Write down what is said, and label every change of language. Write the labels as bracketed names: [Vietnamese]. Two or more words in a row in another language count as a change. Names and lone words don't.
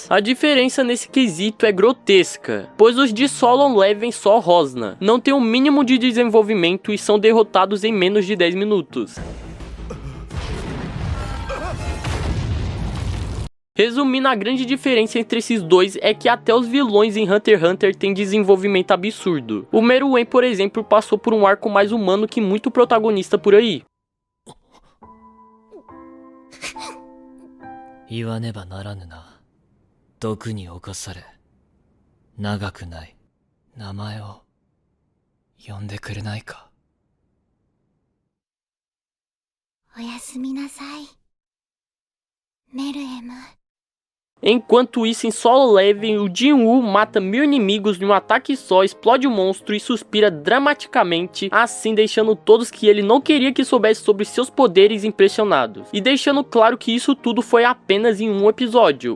[Portuguese] A diferença nesse quesito é grotesca, pois os de Solo Leveling só rosna, não tem o mínimo de desenvolvimento e são derrotados em menos de 10 minutos. Resumindo, a grande diferença entre esses dois é que até os vilões em Hunter x Hunter têm desenvolvimento absurdo. O Meruem, por exemplo, passou por um arco mais humano que muito protagonista por aí. [Japanese] 言わねばならぬな。毒に侵され、長くない名前を呼んでくれないか。おやすみなさい、メルエム。 [Portuguese] Enquanto isso, em Solo Leveling, o Jin-Woo mata 1000 inimigos em um ataque só, explode o monstro e suspira dramaticamente, assim deixando todos que ele não queria que soubesse sobre seus poderes impressionados. E deixando claro que isso tudo foi apenas em um episódio.